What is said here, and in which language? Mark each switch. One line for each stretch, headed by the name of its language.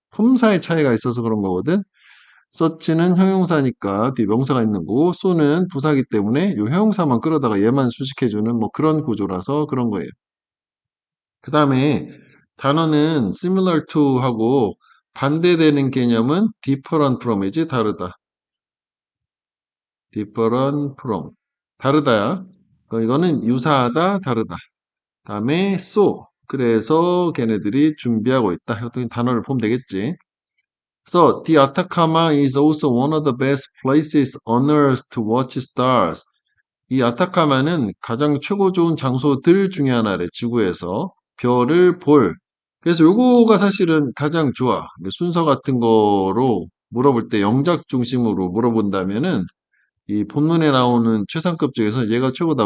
Korean: 품사의 차이가 있어서 그런 거거든. 서치는 형용사니까 뒤에 명사가 있는 거고, 쏘는 부사기 때문에 이 형용사만 끌어다가 얘만 수식해주는 뭐 그런 구조라서 그런 거예요. 그 다음에 단어는
English: similar to
Korean: 하고 반대되는 개념은
English: different from
Korean: 이지, 다르다.
English: different from
Korean: 다르다야. 이거는 유사하다, 다르다. 다음에 so 그래서 걔네들이 준비하고 있다. 어떤 단어를 보면 되겠지.
English: So the Atacama is also one of the best places on earth to watch stars.
Korean: 이 아타카마는 가장 최고 좋은 장소들 중에 하나래. 지구에서 별을 볼. 그래서 요거가 사실은 가장 좋아. 순서 같은 거로 물어볼 때 영작 중심으로 물어본다면은 이 본문에 나오는 최상급 중에서 얘가 최고다.